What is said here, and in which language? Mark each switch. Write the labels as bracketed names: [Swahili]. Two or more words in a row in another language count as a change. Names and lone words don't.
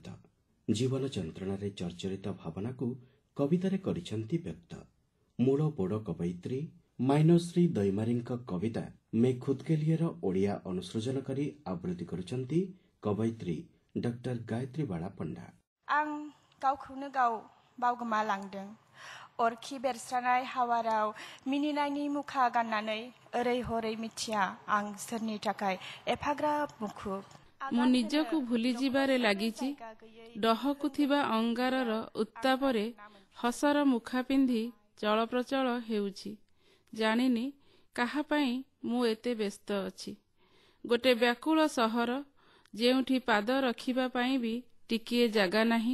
[Odia] ଜୀବନ ଯନ୍ତ୍ରଣାରେ ଜର୍ଜରିତ ଭାବନାକୁ କବିତାରେ କରିଛନ୍ତି ବ୍ୟକ୍ତ। ମୂଳ ବୋଡ କବୟିତ୍ରୀ ମାଇନଶ୍ରୀ ଦୈମାରୀଙ୍କ କବିତା ମେ ଖୁଦ୍ କେ ଲିଏର ଓଡ଼ିଆ ଅନୁସୃଜନ କରି ଆବୃତ୍ତି କରୁଛନ୍ତି କବୟିତ୍ରୀ ଡକ୍ଟର ଗାୟତ୍ରୀ ବାଳା ପଣ୍ଡା। [Bodo] आं गावखौनो गाव बावगोमालांदों। अरखि बेरस्रानाय हावाराव मिनिनायनि मुखा गाननानै ओरै हरै मिथिया आं सोरनि थाखाय एफाग्राब मुखुब। [Odia] ମୁଁ ନିଜକୁ ଭୁଲିଯିବାରେ ଲାଗିଛି। ଡହକୁଥିବା ଅଙ୍ଗାରର ଉତ୍ତାପରେ ହସର ମୁଖା ପିନ୍ଧି ଚଳପ୍ରଚଳ ହେଉଛି। ଜାଣିନି କାହା ପାଇଁ ମୁଁ ଏତେ ବ୍ୟସ୍ତ ଅଛି। ଗୋଟେ ବ୍ୟାକୁଳ ସହର, ଯେଉଁଠି ପାଦ ରଖିବା ପାଇଁ ବି ଟିକିଏ ଜାଗା ନାହିଁ।